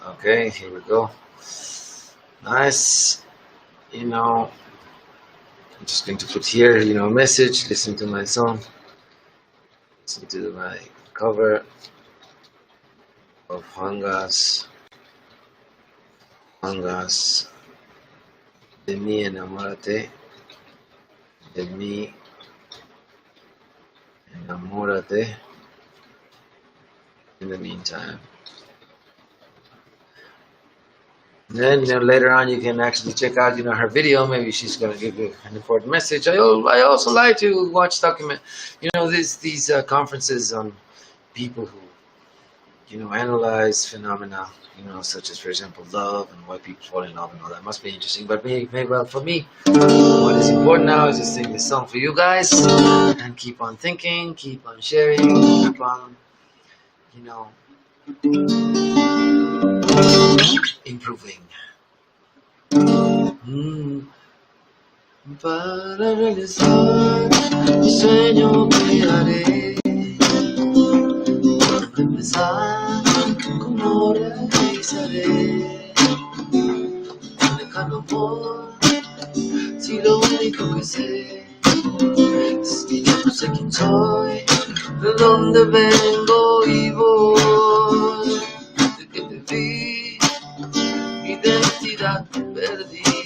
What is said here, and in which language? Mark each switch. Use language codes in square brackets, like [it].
[en] Okay, here we go. Nice. I'm just going to put here, a message. Listen to my song. Listen to my cover of Hangas. [es] De mí enamórate, de mí enamórate. [en] In the meantime, and then later on you can actually check out her video. Maybe she's going to give you an important message. I also like to watch these conferences on people who analyze phenomena, such as, for example, love and why people fall in love and all that. Must be interesting. But well, for me, what is important now is to sing this song for you guys and keep on thinking, keep on sharing, keep on, improving. [es] Para realizar mi sueño que haré, para empezar, como realizaré un lejano amor, si lo único que sé es que yo no sé quién soy, de dónde vengo y voy, de que te vi, mi identidad perdí.